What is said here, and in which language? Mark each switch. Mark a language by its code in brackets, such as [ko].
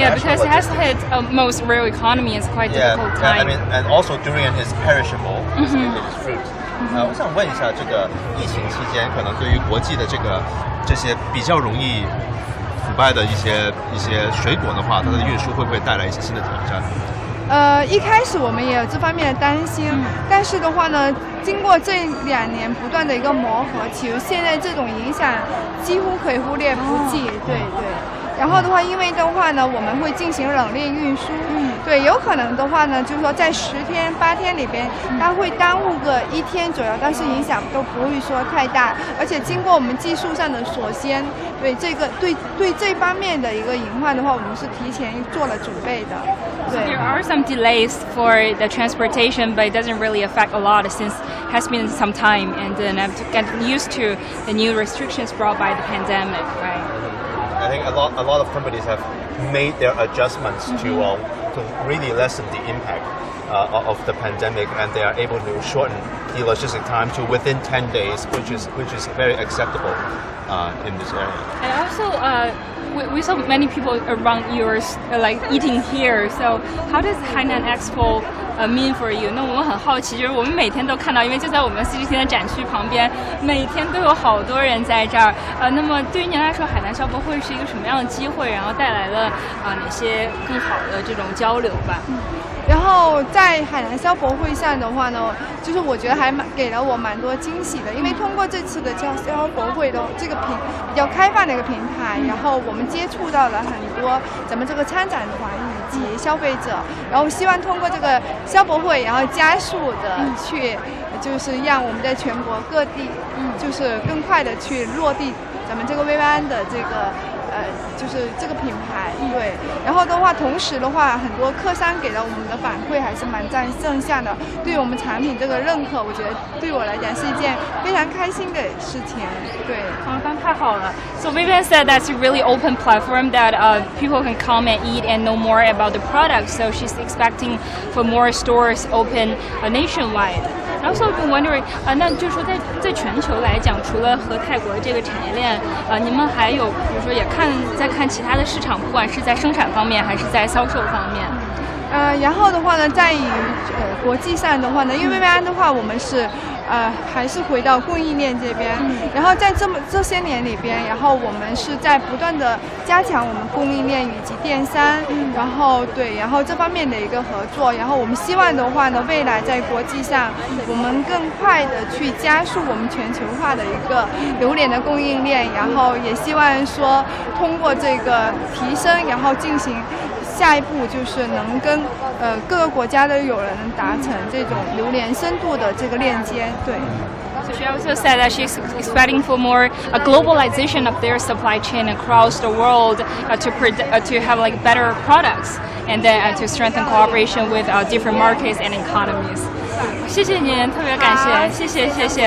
[en] Yeah, because it has hit most real economy. It's quite difficult time. I mean, and also durian is perishable. It's fruit. [zh] 我想问一下，这个疫情期间，可能对于国际的这些比较容易腐败的一些水果的话，它的运输会不会带来一些新的挑战？一开始我们也有这方面的担心，但是的话呢，经过这2年不断的一个磨合，其实现在这种影响几乎可以忽略不计。对。然后的话，因为的话呢，我们会进行冷链运输，对，有可能的话呢，就是说在10天、8天里边，它会耽误个1天左右，但是影响都不会说太大。而且经过我们技术上的锁先，对这方面的一个隐患的话，我们是提前做了准备的。对。 [en] There are some delays for the transportation, but it doesn't really affect a lot since it has been some time, and then I've gotten used to the new restrictions brought by the pandemic, right? I think a lot of companies have made their adjustments to really lessen the impact of the pandemic, and they are able to shorten the logistic time to within 10 days, which is very acceptable in this area. And also, we saw many people around yours like eating here. So how does Hainan Expo mean for you? [zh] 那我们很好奇，就是我们每天都看到，因为就在我们 CGTN 的展区旁边，每天都有好多人在这儿。那么对于您来说，海南消博会是一个什么样的机会？然后带来了哪些更好的这种交流吧？然后在海南消博会上的话呢，就是我觉得还给了我蛮多惊喜的，因为通过这次的消博会的这个比较开放的一个平台，然后我们接触到了很多咱们这个参展团以及消费者，然后希望通过这个消博会，然后加速的去，就是让我们在全国各地，就是更快的去落地咱们这个薇薇安的这个。就是这个品牌，对。然后的话，同时的话，很多客商给了我们的反馈还是蛮正向的，对于我们产品这个认可，我觉得对我来讲是一件非常开心的事情。对，太好了。 [en] So Vivian said that's a really open platform that people can come and eat and know more about the product. So she's expecting for more stores open nationwide. And also I've been wondering， [zh] 那就是说在全球来讲，除了和泰国这个产业链，你们还有比如说也在看其他的市场，不管是在生产方面还是在销售方面。然后的话呢，在于国际上的话呢，因为薇薇安的话，我们是还是回到供应链这边，然后在这些年里边，然后我们是在不断的加强我们供应链以及电商，然后这方面的一个合作，然后我们希望的话呢，未来在国际上，我们更快的去加速我们全球化的一个榴莲的供应链，然后也希望说通过这个提升，然后进行。下一步就是能跟各个国家的友人达成这种榴莲深度的这个链接，对。 [en] So she also said that she's expecting for more globalization of their supply chain across the world to have like better products and then to strengthen cooperation with different markets and economies. [zh] 谢谢您，特别感谢，谢谢。